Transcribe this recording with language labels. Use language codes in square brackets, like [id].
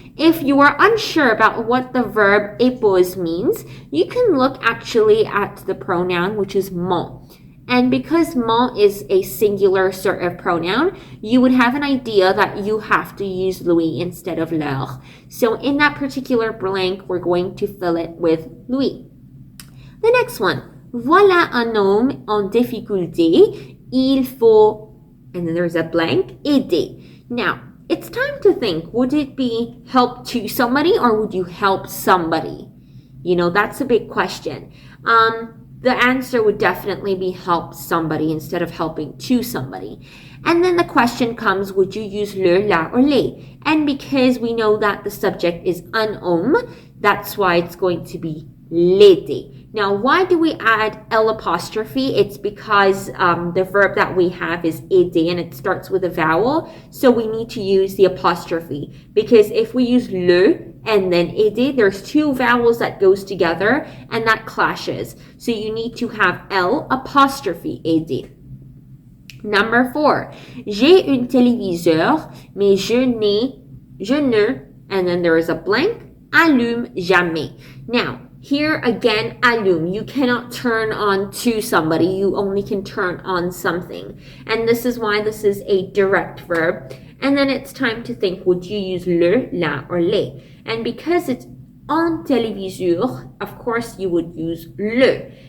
[en] If you are unsure about what the verb épose means, you can look actually at the pronoun, which is mon. And because mon is a singular sort of pronoun, you would have an idea that you have to use lui instead of leur. So in that particular blank, we're going to fill it with lui. The next one. [fr] Voilà un homme en difficulté. Il faut... [en] and then there's a blank, aider. Now, it's time to think, would it be help to somebody or would you help somebody? You know, that's a big question. The answer would definitely be help somebody instead of helping to somebody. And then the question comes, would you use le, la, or les? And because we know that the subject is un homme, that's why it's going to be l'aider. Now, why do we add L apostrophe? It's because the verb that we have is aider and it starts with a vowel. So we need to use the apostrophe. Because if we use le and then aider, there's two vowels that goes together and that clashes. So you need to have L apostrophe aider. Number 4. [fr] J'ai un téléviseur, mais je ne, [en] and then there is a blank, [fr] allume jamais. [en] Now, here again, allume. You cannot turn on to somebody. You only can turn on something. And this is why this is a direct verb. And then it's time to think, would you use le, la, or les? And because it's en téléviseur, of course you would use le.